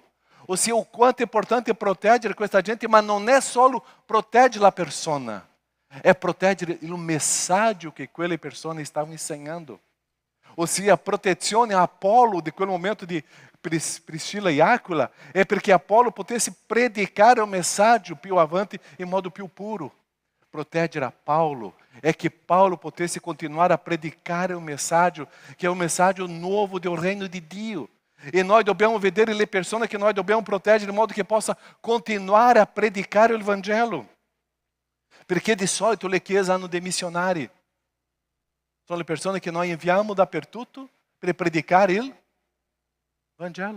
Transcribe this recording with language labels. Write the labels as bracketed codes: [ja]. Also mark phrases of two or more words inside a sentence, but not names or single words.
[it] Ossia, o quanto è importante proteggere questa gente, ma non è solo proteggere la persona, è proteggere il messaggio che quelle persone stavano insegnando. Ossia, a protezione a Apolo di quel momento di Priscila e Áquila [pt] é porque [it] Apolo potesse [pt] predicar o [it] messaggio più avanti in modo più puro. [pt] Proteggere a Paulo é que Paulo potesse continuar a predicar o messaggio, que é o messaggio novo do reino de Dio. [it] E nós dobbiamo vedere le persone che noi dobbiamo proteggere in modo che possa continuare a predicare il Vangelo. Perché di solito le chiese hanno dei missionari. Sono le persone che noi inviamo dappertutto per predicare il Vangelo.